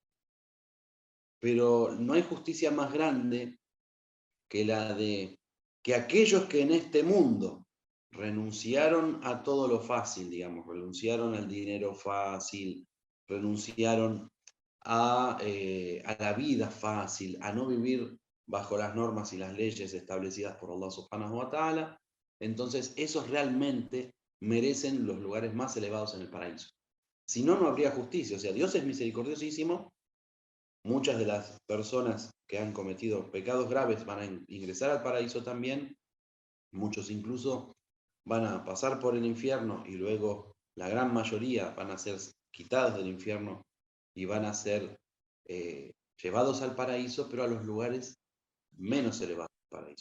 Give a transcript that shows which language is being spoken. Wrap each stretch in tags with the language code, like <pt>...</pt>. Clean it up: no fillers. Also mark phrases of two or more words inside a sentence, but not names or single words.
<es>pero no hay justicia más grande que la de que aquellos que en este mundo renunciaron a todo lo fácil, digamos, renunciaron al dinero fácil, renunciaron a la vida fácil, a no vivir bajo las normas y las leyes establecidas por Allah</es> <ar>سبحانه وتعالى,</ar> <es>entonces esos realmente merecen los lugares más elevados en el paraíso. Si no, no habría justicia. O sea, Dios es misericordiosísimo. Muchas de las personas que han cometido pecados graves van a ingresar al paraíso también. Muchos incluso van a pasar por el infierno y luego la gran mayoría van a ser quitados del infierno y van a ser llevados al paraíso, pero a los lugares menos elevados del paraíso.</es>